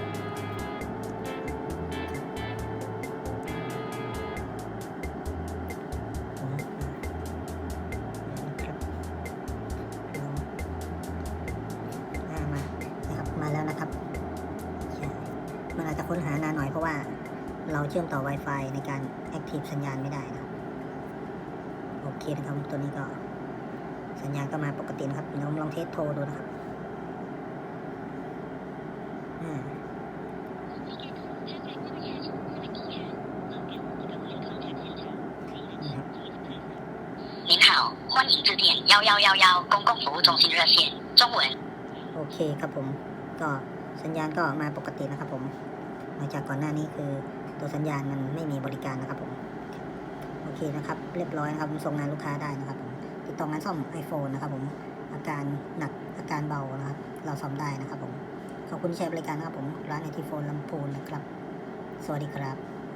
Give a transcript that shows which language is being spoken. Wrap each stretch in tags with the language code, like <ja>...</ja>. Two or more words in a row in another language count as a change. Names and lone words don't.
<th>มาแล้วนะครับมันอาจจะค้นหานานหน่อยเพราะว่าเราเชื่อมต่อ Wi-Fi ในการ Active สัญญาณไม่ได้นะครับโอเคนะครับตัวนี้ก็สัญญาณก็มาปกตินะครับเราลองเทสโทรดูนะครับ</th> <zh>您好，欢迎致电1111公共服务中心热线中文</zh> <th>โอเคครับผมก็สัญญาณก็มาปกตินะครับผมหลังจากก่อนหน้านี้คือตัวสัญญาณมันไม่มีบริการนะครับผมโอเคนะครับเรียบร้อยนะครับส่งงานลูกค้าได้นะครับผมติดต่องานซ่อม iPhone นะครับผมอาการหนักอาการเบานะครับเราซ่อมได้นะครับผมขอบคุณที่ใช้บริการนะครับผมร้านไอทีโฟนลำพูนนะครับสวัสดีครับ</th>